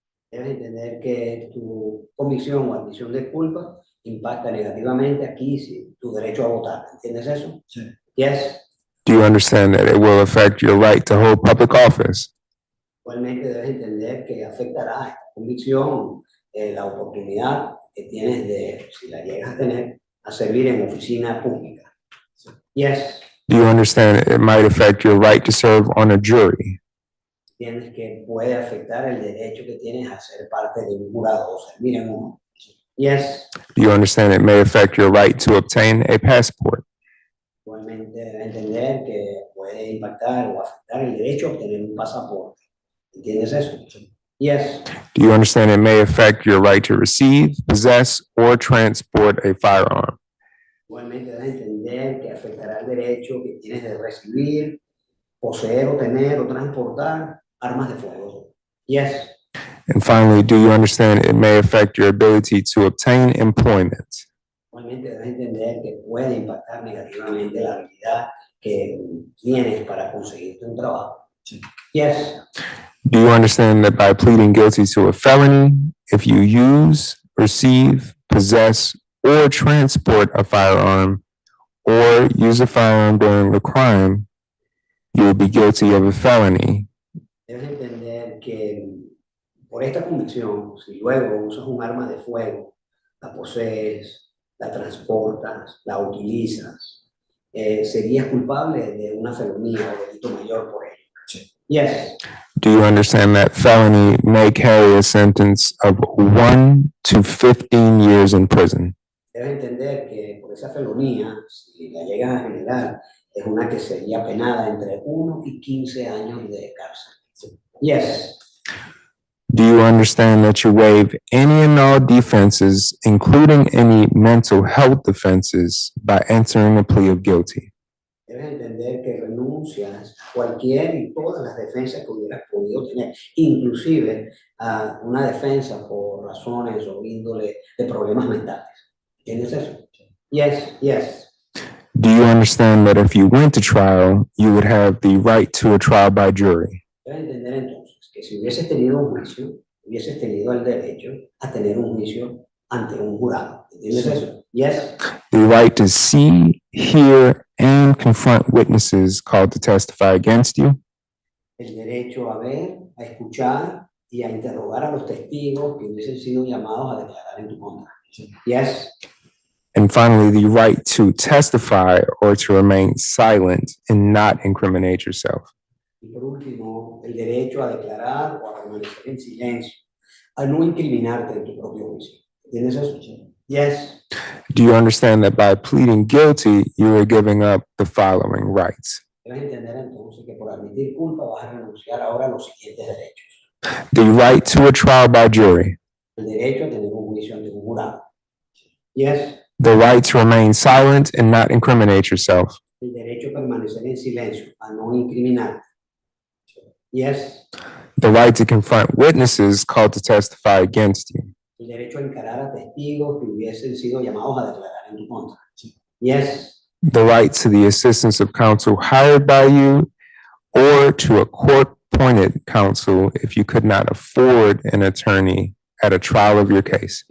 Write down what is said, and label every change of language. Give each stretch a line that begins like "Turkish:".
Spanish: Debes entender que tu convicción o admisión de culpa impacta negativamente aquí tu derecho a votar. ¿Entiendes eso? Sí. Yes.
English: Do you understand that it will affect your right to hold public office?
Spanish: Igualmente debes entender que afectará esta convicción la oportunidad que tienes de, si la llegas a tener, a servir en oficina pública. Sí. Yes.
English: Do you understand it might affect your right to serve on a jury?
Spanish: Tienes que puede afectar el derecho que tienes a ser parte de un jurado o servir en uno.
English: Yes. Do you understand it may affect your right to obtain a passport?
Spanish: Igualmente debe entender que puede impactar o afectar el derecho a obtener un pasaporte. ¿Entiendes eso? Yes.
English: Do you understand it may affect your right to receive, possess, or transport a firearm?
Spanish: Igualmente debe entender que afectará el derecho que tienes de recibir, poseer o tener o transportar armas de fuego.
English: Yes. And finally, do you understand it may affect your ability to obtain employment?
Spanish: Igualmente debes entender que puede impactar negativamente la habilidad que tienes para conseguirte un trabajo. Sí. Yes.
English: Do you understand that by pleading guilty to a felony, if you use, receive, possess, or transport a firearm, or use a firearm during the crime, you will be guilty of a felony?
Spanish: Debes entender que por esta convicción, si luego usas un arma de fuego, la posees, la transportas, la utilizas, serías culpable de una felonía o delito mayor por ello. Sí. Yes.
English: Do you understand that felony may carry a sentence of 1 to 15 years in prison?
Spanish: Debes entender que por esa felonía, si la llegas a generar, es una que sería penada entre 1 y 15 años de cárcel. Sí. Yes.
English: Do you understand that you waive any and all defenses, including any mental health defenses, by entering a plea of guilty?
Spanish: Debes entender que renuncias a cualquier y todas las defensas que hubieras podido tener, inclusive a una defensa por razones o índole de problemas mentales. ¿Entiendes eso? Yes, yes.
English: Do you understand that if you went to trial, you would have the right to a trial by jury?
Spanish: Debes entender entonces que si hubieses tenido un juicio, hubieses tenido el derecho a tener un juicio ante un jurado. ¿Entiendes eso? Yes.
English: The right to see, hear, and confront witnesses called to testify against you.
Spanish: El derecho a ver, a escuchar y a interrogar a los testigos que hubiesen sido llamados a declarar en tu contra.
English: Yes. And finally, the right to testify or to remain silent and not incriminate yourself.
Spanish: Y por último, el derecho a declarar o a permanecer en silencio, a no incriminarte en tu propio juicio. ¿Tienes eso? Yes.
English: Do you understand that by pleading guilty, you are giving up the following rights?
Spanish: Debes entender entonces que por admitir culpa vas a renunciar ahora a los siguientes derechos.
English: The right to a trial by jury.
Spanish: El derecho a tener un juicio ante un jurado.
English: Yes. The right to remain silent and not incriminate yourself.
Spanish: El derecho a permanecer en silencio, a no incriminar.
English: Yes. The right to confront witnesses called to testify against you.
Spanish: El derecho a encarar a testigos que hubiesen sido llamados a declarar en tu contra.
English: Yes. The right to the assistance of counsel hired by you or to a court-appointed counsel if you could not afford an attorney at a trial of your case.